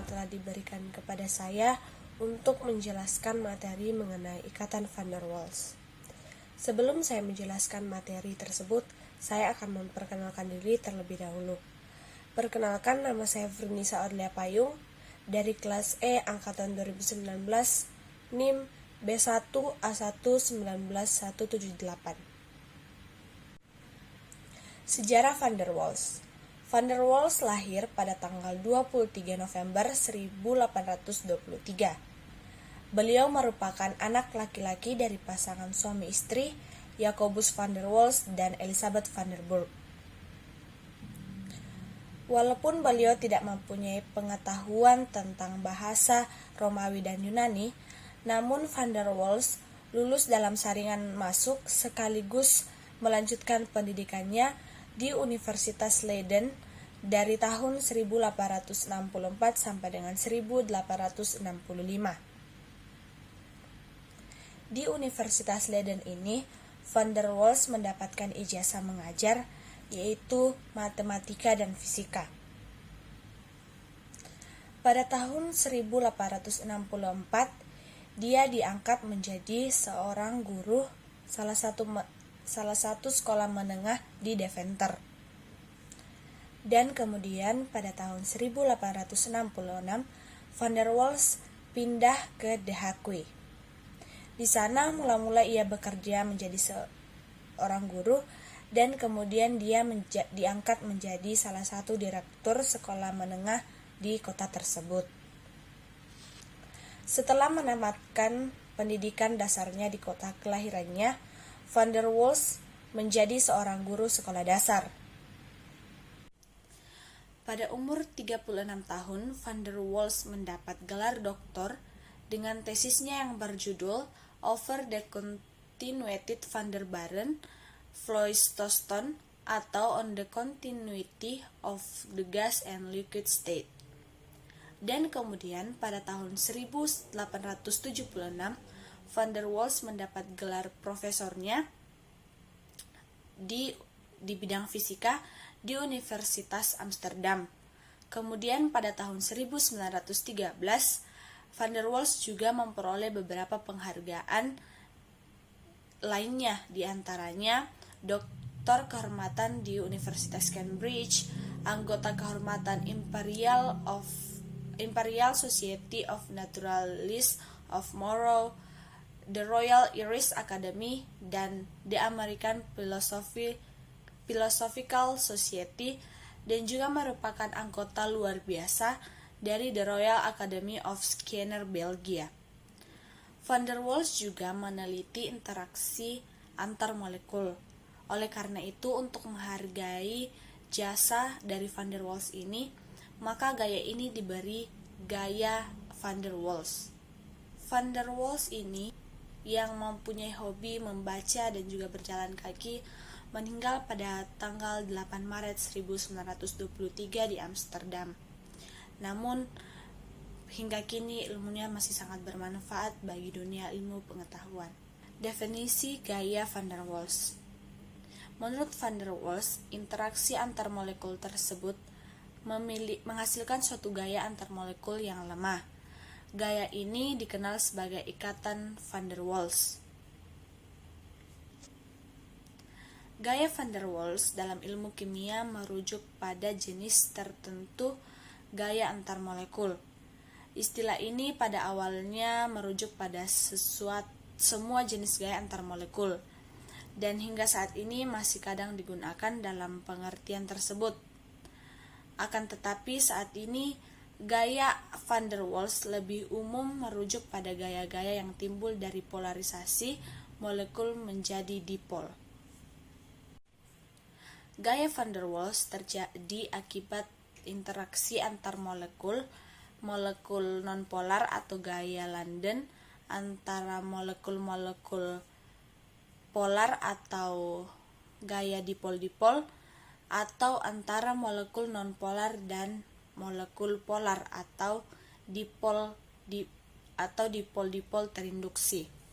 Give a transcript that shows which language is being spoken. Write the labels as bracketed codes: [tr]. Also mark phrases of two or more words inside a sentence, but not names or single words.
[id] diberikan kepada saya untuk menjelaskan materi mengenai ikatan van der Waals. Sebelum saya menjelaskan materi tersebut, saya akan memperkenalkan diri terlebih dahulu. Perkenalkan, nama saya Fernisa Orlia Payung dari kelas E angkatan 2019, NIM B1A1191178. Sejarah van der Waals. Van der Waals lahir pada tanggal 23 November 1823. Beliau merupakan anak laki-laki dari pasangan suami istri Jacobus van der Waals dan Elisabeth van der Burg. Walaupun beliau tidak mempunyai pengetahuan tentang bahasa Romawi dan Yunani, namun van der Waals lulus dalam saringan masuk sekaligus melanjutkan pendidikannya di Universitas Leiden dari tahun 1864 sampai dengan 1865. Di Universitas Leiden ini, van der Waals mendapatkan ijazah mengajar, yaitu matematika dan fisika. Pada tahun 1864, dia diangkat menjadi seorang guru salah satu sekolah menengah di Deventer. Dan kemudian pada tahun 1866, van der Waals pindah ke The Hague. Di sana mula-mula ia bekerja menjadi seorang guru dan kemudian dia diangkat menjadi salah satu direktur sekolah menengah di kota tersebut. Setelah menamatkan pendidikan dasarnya di kota kelahirannya, van der Waals menjadi seorang guru sekolah dasar. Pada umur 36 tahun, van der Waals mendapat gelar doktor dengan tesisnya yang berjudul Over the Continuated van der Baren Vloeistoffen atau On the Continuity of the Gas and Liquid State. Dan kemudian pada tahun 1876, van der Waals mendapat gelar profesornya di bidang fisika di Universitas Amsterdam. Kemudian pada tahun 1913, van der Waals juga memperoleh beberapa penghargaan lainnya, diantaranya Doktor Kehormatan di Universitas Cambridge, anggota kehormatan Imperial Society of Naturalists of Morrow, the Royal Irish Academy, dan the American Philosophical Society, dan juga merupakan anggota luar biasa dari The Royal Academy of Sciences Belgia. Van der Waals juga meneliti interaksi antar molekul. Oleh karena itu, untuk menghargai jasa dari van der Waals ini, maka gaya ini diberi gaya van der Waals. Van der Waals ini yang mempunyai hobi membaca dan juga berjalan kaki meninggal pada tanggal 8 Maret 1923 di Amsterdam. Namun, hingga kini ilmunya masih sangat bermanfaat bagi dunia ilmu pengetahuan. Definisi gaya van der Waals. Menurut van der Waals, interaksi antar molekul tersebut menghasilkan suatu gaya antar molekul yang lemah. Gaya ini dikenal sebagai ikatan van der Waals. Gaya van der Waals dalam ilmu kimia merujuk pada jenis tertentu gaya antar molekul. Istilah ini pada awalnya merujuk pada semua jenis gaya antar molekul, dan hingga saat ini masih kadang digunakan dalam pengertian tersebut. Akan tetapi saat ini gaya van der Waals lebih umum merujuk pada gaya-gaya yang timbul dari polarisasi molekul menjadi dipol. Gaya van der Waals terjadi akibat interaksi antar molekul nonpolar atau gaya London antara molekul-molekul polar atau gaya dipol-dipol, atau antara molekul nonpolar dan molekul polar atau dipol-dipol terinduksi.